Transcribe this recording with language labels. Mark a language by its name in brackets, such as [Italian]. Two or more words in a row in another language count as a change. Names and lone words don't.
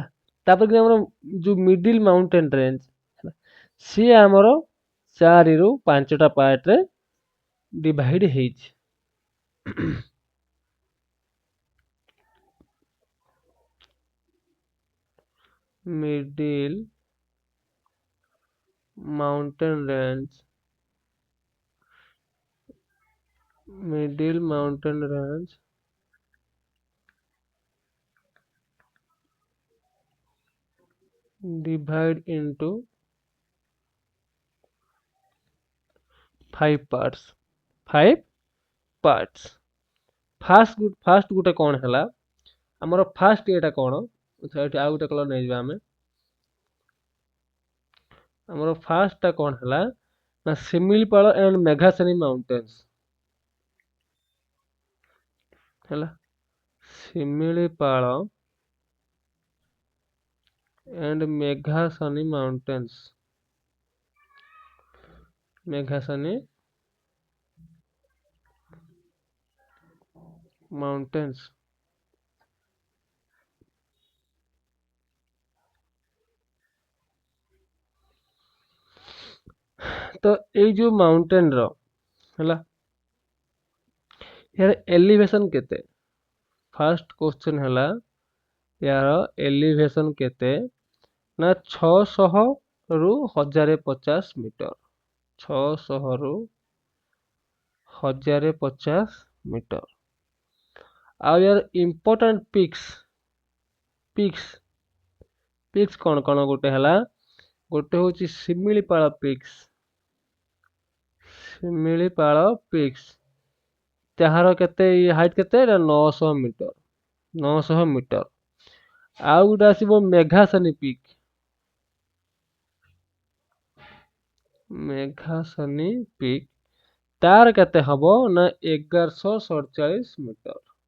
[Odia] ତାପରେ କି ଆମର ଯୋଉ [English] middle mountain range, [Odia] ସିଏ ଆମର 4ରୁ 5ଟା ପାର୍ଟରେ ଡିଭାଇଡ ହେଇଛି। [English] middle mountain range, divide into 5 parts। [Odia] ଫାଷ୍ଟ ଗୋଟେ କଣ ହେଲା ଆମର, ଫାଷ୍ଟ ଏଟା କଣ, ଏଠି ଆଉ ଗୋଟେ କଲର ନେଇଯିବା ଆମେ। ଆମର ଫାଷ୍ଟ ଟା କଣ ହେଲା ନା ଶିମିଳିପାଳ ଏଣ୍ଡ ମେଘାସନୀ ମାଉଣ୍ଟେନ୍ସ ହେଲା। [English] ଶିମିଳିପାଳ and Meghasani mountains। [Odia] ତ ଏଇ ଯୋଉ ମାଉଣ୍ଟେନ ର ହେଲା, ୟାର ଏଲିଭେସନ କେତେ? [English] first question [Odia] ହେଲା ୟାର ଏଲିଭେସନ କେତେ ନା 600 ରୁ 1050 ମିଟର। 600 ରୁ 1050 ମିଟର। ଆଉ ୟାର [English] important peaks [Odia] କଣ କଣ? गोटे ହେଲା, ଗୋଟେ ହେଉଛି ଶିମିଳିପାଳ ପିକ୍स, ତାହାର କେତେ ହାଇଟ୍ କେତେ ନା 900 ମିଟର। 900 ମିଟର। ଆଉ ଗୋଟେ ଆସିବ ମେଘାସନୀ ପିକ୍, ତାର କେତେ ହବ ନା 1147 ମିଟର।